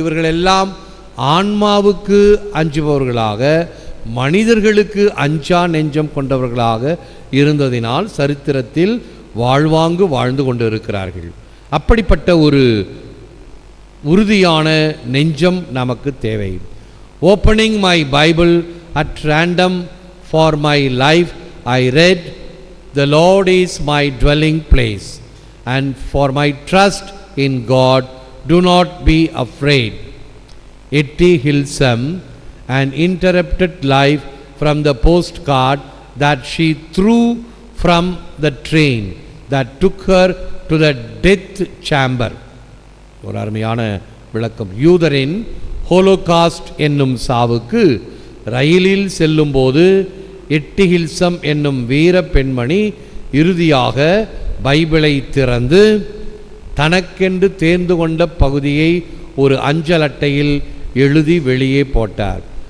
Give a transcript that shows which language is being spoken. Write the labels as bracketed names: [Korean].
[Tamil] இவர்கள் எல்லாம் ஆன்மாவுக்கு அஞ்சுபவர்களாக, மனிதர்களுக்கு அஞ்சா நெஞ்சம் கொண்டவர்களாக இருந்ததினால் சரித்திரத்தில் வாழ்வாங்கு வாழ்ந்து கொண்டு இருக்கிறார்கள். அப்படிப்பட்ட ஒரு உறுதியான நெஞ்சம் நமக்கு தேவை. [English] Opening my Bible at random for my life I read, the Lord is my dwelling place, and for my trust in God do not be afraid. Etty Hilsum, an interrupted life from the postcard that she threw from the train that took her to the death chamber. [Tamil] ஒரு அருமையான விளக்கம். யூதரின் Holocaust என்னும் சாவுக்கு ரயிலில் செல்லும்போது எட்டி ஹில்சம் என்னும் வீர பெண்மணி இறுதியாக பைபிளை திறந்து தனக்கென்று தேர்ந்து கொண்ட பகுதியை ஒரு அஞ்சல் அட்டையில் எழுதி வெளியே போட்டார்.